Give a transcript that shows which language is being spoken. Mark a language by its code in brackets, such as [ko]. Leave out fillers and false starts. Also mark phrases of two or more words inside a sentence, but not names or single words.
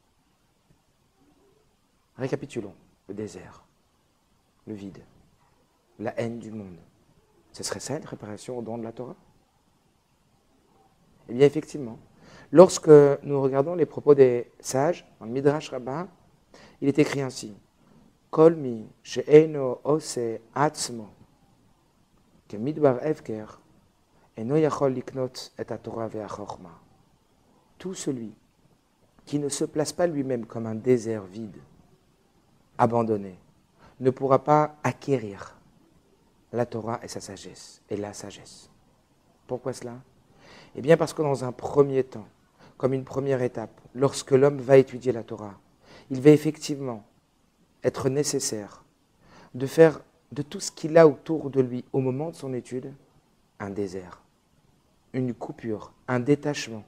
[fr] Récapitulons, le désert, le vide, la haine du monde. Ce serait ça une préparation au don de la Torah? Eh bien, effectivement, lorsque nous regardons les propos des sages, dans le Midrash Rabbah, il est écrit ainsi: [he] כל מי שאינו עושה עצמו כמדבר הפקר אינו יכול לקנות את התורה והחכמה. [fr] Tout celui qui ne se place pas lui-même comme un désert vide, abandonné, ne pourra pas acquérir la Torah et sa sagesse, et la sagesse. Pourquoi cela? Eh bien parce que dans un premier temps, comme une première étape, lorsque l'homme va étudier la Torah, il va effectivement être nécessaire de faire de tout ce qu'il a autour de lui au moment de son étude un désert, une coupure, un détachement.